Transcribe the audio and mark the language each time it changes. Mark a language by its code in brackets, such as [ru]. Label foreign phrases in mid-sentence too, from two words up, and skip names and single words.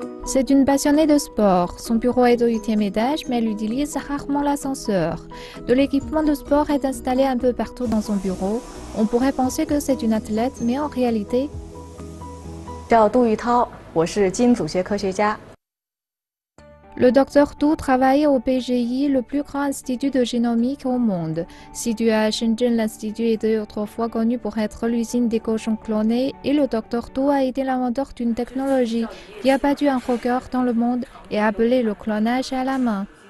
[fr] C'est une passionnée de sport. Son bureau est au 8e étage, mais elle utilise rarement l'ascenseur. De l'équipement de sport est installé un peu partout dans son bureau. On pourrait penser que c'est une athlète, mais en réalité... [zh] 叫杜玉涛，我是基因组学科学家。 [fr] Le docteur Tu travaille au PGI, le plus grand institut de génomique au monde. Situé à Shenzhen, l'institut était autrefois connu pour être l'usine des cochons clonés et le docteur Tu a été l'inventeur d'une technologie qui a battu un record dans le monde et appelé le clonage à la main.